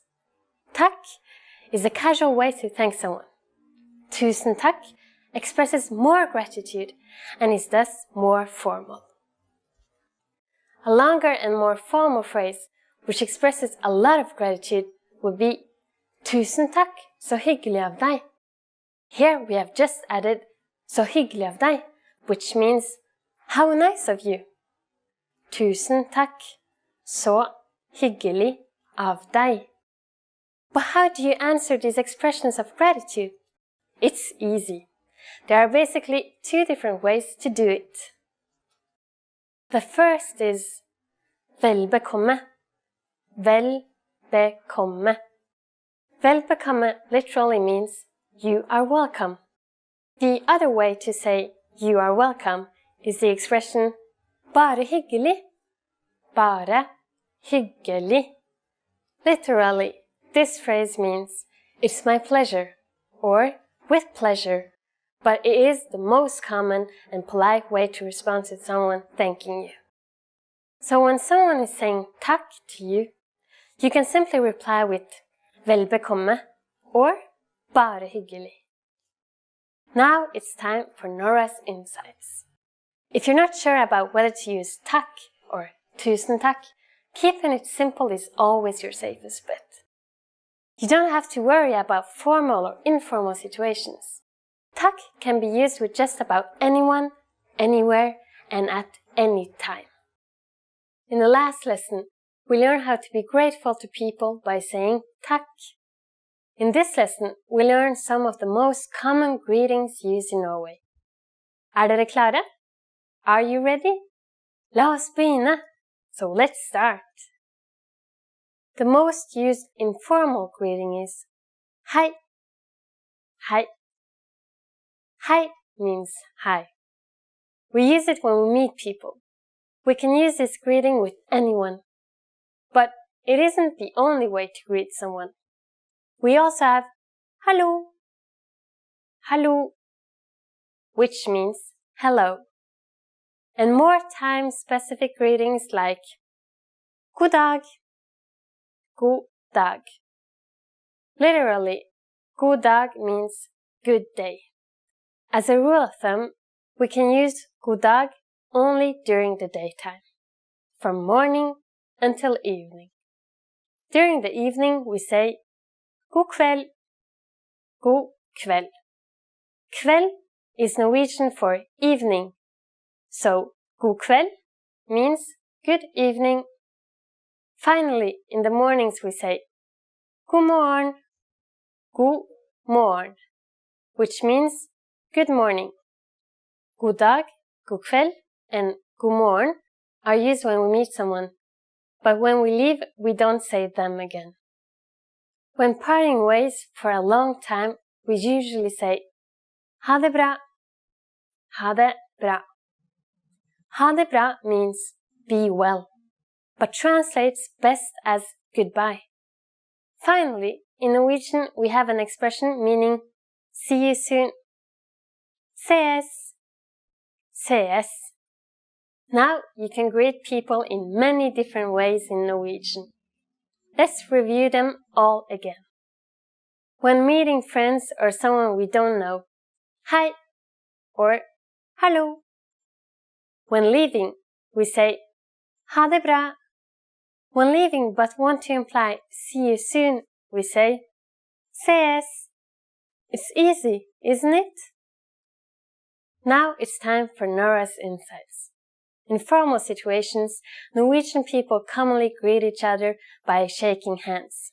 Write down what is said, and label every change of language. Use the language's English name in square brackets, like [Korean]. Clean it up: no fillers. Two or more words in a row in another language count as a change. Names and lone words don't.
[English] Takk is a casual way to thank someone. [Norwegian] Tusen takk [English] expresses more gratitude and is thus more formal. A longer and more formal phrase, which expresses a lot of gratitude, would be [Norwegian] Tusen takk, så hyggelig av deg. [English] Here we have just added [Norwegian] så hyggelig av deg, [English] which means how nice of you. [Norwegian] Tusen takk, så hyggelig av deg. [English] But how do you answer these expressions of gratitude? It's easy. There are basically two different ways to do it. The first is [Norwegian] vel bekomme. Vel bekomme. Vel bekomme [English] literally means you are welcome. The other way to say you are welcome is the expression [Norwegian] bare hyggelig. Bare hyggelig. [English] Literally, this phrase means it's my pleasure or with pleasure, but it is the most common and polite way to respond to someone thanking you. So when someone is saying takk to you, you can simply reply with [Norwegian] vel bekomme [English] or [Norwegian] bare hyggelig. [English] Now it's time for Nora's insights. If you're not sure about whether to use takk or [Norwegian] tusen takk, [English] keeping it simple is always your safest bet. You don't have to worry about formal or informal situations. Takk can be used with just about anyone, anywhere, and at any time. In the last lesson, we learned how to be grateful to people by saying takk. In this lesson, we learned some of the most common greetings used in Norway. [Norwegian] Er dere klare? [English] Are you ready? [Norwegian] La oss begynne! [English] So let's start. The most used informal greeting is hei. Hei. Hei means hi. We use it when we meet people. We can use this greeting with anyone. But it isn't the only way to greet someone. We also have hallo. Hallo, which means hello. And more time-specific greetings like [Norwegian] god dag. God dag. [English] Literally, [Norwegian] god dag [English] means good day. As a rule of thumb, we can use [Norwegian] god dag [English] only during the daytime, from morning until evening. During the evening, we say [Norwegian] god kveld. God kveld. [English] Kveld is Norwegian for evening, so [Norwegian] god kveld [English] means good evening. Finally, in the mornings we say [Norwegian] god morgen. God morgen, [English] which means good morning. [Norwegian] God dag, god kveld, [English] and god morgen are used when we meet someone, but when we leave, we don't say them again. When parting ways for a long time, we usually say [Norwegian] ha det bra. Ha det bra. Ha det bra [English] means be well, but translates best as goodbye. Finally, in Norwegian, we have an expression meaning see you soon. [Norwegian] Ses. Ses. [English] Now you can greet people in many different ways in Norwegian. Let's review them all again. When meeting friends or someone we don't know, hei or hallo. When leaving, we say [Norwegian] ha det bra. [English] When leaving but want to imply see you soon, we say ses. It's easy, isn't it? Now it's time for Nora's insights. In formal situations, Norwegian people commonly greet each other by shaking hands.